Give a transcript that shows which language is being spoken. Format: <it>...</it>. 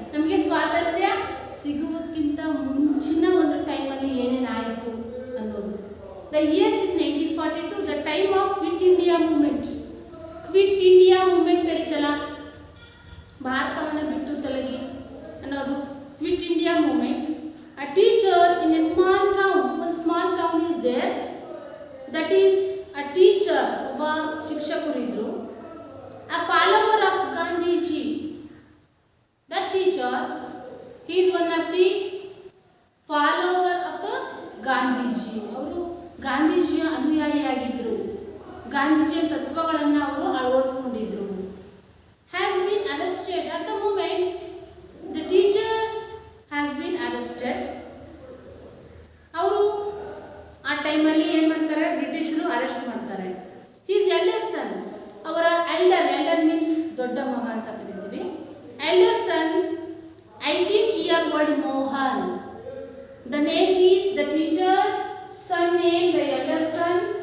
<kn>ನಮಗೆ ಸ್ವಾತಂತ್ರ್ಯ ಸಿಗುವಕ್ಕಿಂತ ಮುಂಚಿನ ಒಂದು ಟೈಮಲ್ಲಿ ಏನೇನಾಯಿತು ಅನ್ನೋದು.</kn> <en>The year is 1942, the time of quit India movement.</en> <kn>Quit India movement ನಡೀತಲ್ಲ, ಭಾರತವನ್ನು ಬಿಟ್ಟು ತೊಲಗಿ ಅನ್ನೋದು quit India movement.</kn> <en>A teacher in a small town, one small town is there, that is a teacher,</en> <kn>ಒಬ್ಬ ಶಿಕ್ಷಕರು ಇದ್ರು,</kn> <en>a follower of Gandhiji. That teacher, he is one of the follower of the Gandhiji.</en> <kn>ಅವರು ಗಾಂಧೀಜಿಯ ಅನುಯಾಯಿಯಾಗಿದ್ದರು, ಗಾಂಧೀಜಿಯ ತತ್ವಗಳನ್ನು ಅವರು ಅಳವಡಿಸಿಕೊಂಡಿದ್ರು.</kn> <en>Has been arrested. At the moment, the teacher has been arrested.</en> <kn>ಅವರು ಆ ಟೈಮಲ್ಲಿ ಏನು ಮಾಡ್ತಾರೆ? ಬ್ರಿಟಿಷರು ಅರೆಸ್ಟ್ ಮಾಡ್ತಾರೆ.</kn> <en>his elder son,</en> <kn>ಅವರ ಎಲ್ಡರ್ ಮೀನ್ಸ್ ದೊಡ್ಡ ಮಗ ಅಂತ ಕರಿತೀವಿ.</kn> <en>Elder son, 18-year-old Mohan. The name is the teacher, son name, the elder son.</en>